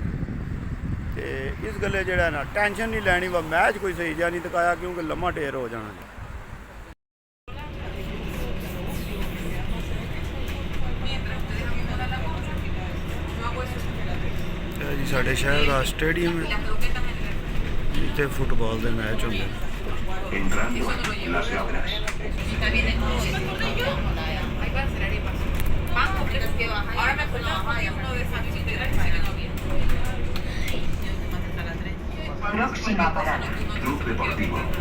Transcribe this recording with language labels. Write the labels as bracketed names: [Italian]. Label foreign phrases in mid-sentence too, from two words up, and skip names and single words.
[Punjabi] ਤੇ ਇਸ ਗੱਲੇ ਜਿਹੜਾ ਨਾ ਟੈਨਸ਼ਨ ਨਹੀਂ ਲੈਣੀ ਵਾ ਮੈਚ ਕੋਈ ਸਹੀ ਜਿਹਾ ਨਹੀਂ ਦਿਖਾਇਆ ਕਿਉਂਕਿ ਲੰਮਾ ਢੇਰ ਹੋ ਜਾਣਾ ਜੀ। ਇਹ ਜੀ ਸਾਡੇ ਸ਼ਹਿਰ ਦਾ ਸਟੇਡੀਅਮ ਹੈ ਜਿੱਥੇ ਫੁੱਟਬਾਲ ਦੇ ਮੈਚ ਹੁੰਦੇ ਨੇ। [Spanish] Entrando en las obras. Ahora me acuerdo que uno de esas integrantes se quedó bien. Próxima parada. Club Deportivo.